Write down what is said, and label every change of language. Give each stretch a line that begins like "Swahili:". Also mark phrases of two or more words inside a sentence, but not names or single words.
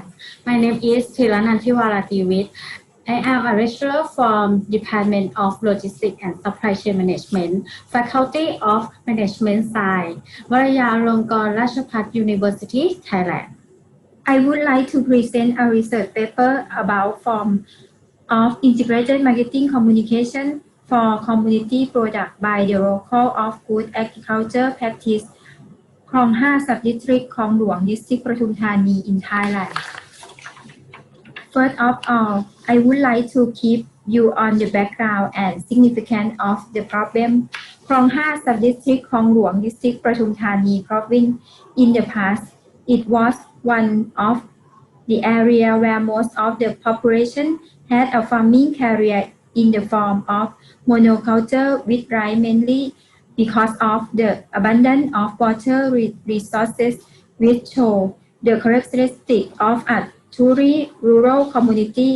English: My name is Thiranantiwaratiwit. I am a lecturer from Department of Logistics and Supply Chain Management, Faculty of Management Science, Waraya Longkorn Ratchapat University, Thailand. I would like to present a research paper about form of integrated marketing communication for community product by the local of good agriculture practice Klong Ha Sub-District, Klong Luang District, Pathum Thani in Thailand. First of all, I would like to keep you on the background and significance of the problem. Klong Ha Sub-District, Klong Luang District, Pathum Thani province in the past, it was one of the area where most of the population had a farming career in the form of monoculture with rice mainly because of the abundance of water resources which show the characteristic of a truly rural community.